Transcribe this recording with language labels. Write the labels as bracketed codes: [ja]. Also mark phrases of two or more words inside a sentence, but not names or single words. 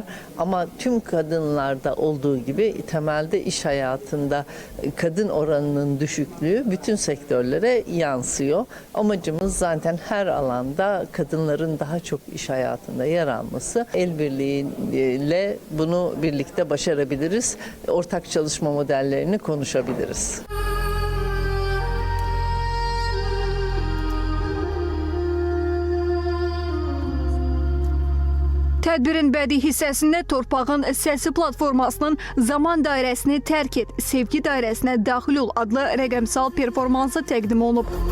[tr] Ama tüm kadınlarda olduğu gibi temelde iş hayatında kadın oranının düşüklüğü bütün sektörlere yansıyor. Amacımız zaten her alanda kadınların daha çok iş hayatında yer alması. El birliğiyle bunu birlikte başarabiliriz. Ortak çalışma modellerini konuşabiliriz. [az] Tədbirin bədii hissəsində Torpağın Səsi platformasının Zaman dairəsini tərk et, sevgi dairəsinə daxil ol adlı rəqəmsal performansı təqdim olunub.